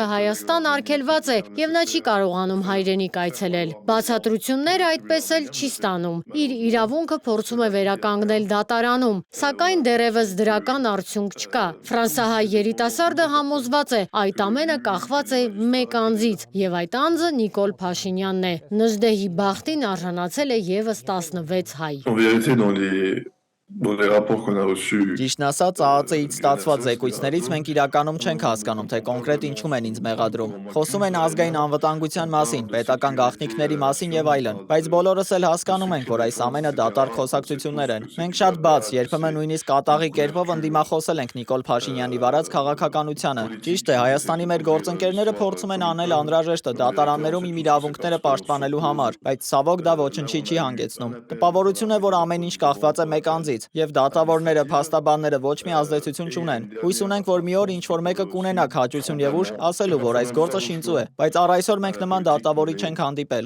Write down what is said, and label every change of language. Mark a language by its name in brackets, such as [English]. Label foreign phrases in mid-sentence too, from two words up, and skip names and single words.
[Armenian] Հայաստան արգելված է եւ նա չի կարողանում հայրենիք այցելել։ Բացատրությունները այդպես էլ չի ստանում։ Իր իրավունքը փորձում է վերականգնել դատարանում, սակայն դեռևս դրական արդյունք չկա։ Ֆրանսահայ երիտասարդը համոզված է, այդ ամենը կախված է մեկ անձից եւ այդ անձը Նիկոլ Փաշինյանն է։ Նժդեհի բախտին արժանացել է եւս 16 հայ։ [French] En vérité, dans les rapports qu'on a reçus, [Armenian] Ճիշտն ասած, ԱԱԾ-ից ստացված զեկույցներից մենք իրականում չենք հասկանում, թե կոնկրետ ինչում են ինձ մեղադրում։ Խոսում են ազգային անվտանգության մասին, պետական գաղտնիքների մասին եւ այլն, բայց բոլորս էլ հասկանում ենք, որ այս ամենը դատարկ խոսակցություններ են։ Մենք շատ բաց, երբեմն նույնիսկ կատաղի կերպով ընդդիմախոսել ենք Նիկոլ Փաշինյանի վարած քաղաքականությանը։ Ճիշտ է, Հայաստանի մեր գործընկերները փորձում են անել անհրաժեշտը դատարաններում իմ իրավունքները պաշտպանելու համար, բայց ցավոք դա ոչնչի չի հանգեցնում։ Տպավորություն է, որ ամեն ինչ կախված է մեկ անձից, եւ դատավորները, փաստաբանները ոչ մի ազդեցություն չունեն։ Հույս ունենք, որ մի օր ինչ-որ մեկը կունենա քաջություն եւ ուժ ասելու, որ այս գործը շինծու է, բայց առ այսօր մենք նման դատավորի չենք հանդիպել։